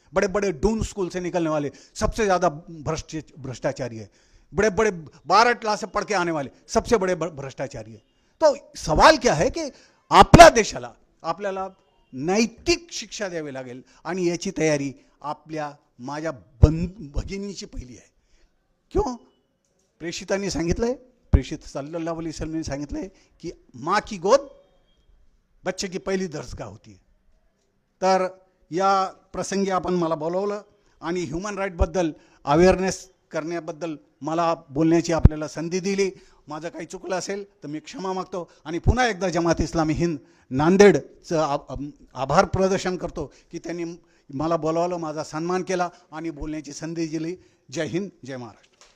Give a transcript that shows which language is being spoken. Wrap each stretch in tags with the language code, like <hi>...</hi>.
<hi>बड़े बड़े डून स्कूल से निकलने वाले सबसे ज़्यादा भ्रष्टाचारी है. बड़े बड़े 12 क्लास से पढ़ के आने वाले सबसे बड़े भ्रष्टाचारी है.</hi> <mr>तो सवाल क्या है की आपल्या देशाला आपल्याला नैतिक शिक्षा द्यावी लागेल आणि याची तयारी आपल्या माझ्या भगिनीची पहिली आहे.</mr> <hi>क्यों?</hi> <mr>प्रेषितांनी सांगितलंय, प्रेषित सल्लल्लाहु अलैहि वसल्लम ने सांगितलंय की</mr> <hi>माँ की गोद बच्चे की पहिली दर्जगाह होती है.</hi> <mr>तर या प्रसंगी आपण मला बोलवलं आणि ह्युमन राईटबद्दल अवेअरनेस करण्याबद्दल मला बोलण्याची आपल्याला संधी दिली. माझं काही चुकलं असेल तर मी क्षमा मागतो आणि पुन्हा एकदा जमात इस्लामी हिंद नांदेडचं आभार प्रदर्शन करतो की त्यांनी मला बोलावलं, माझा सन्मान केला आणि बोलण्याची संधी दिली. जय हिंद, जय महाराष्ट्र.</mr>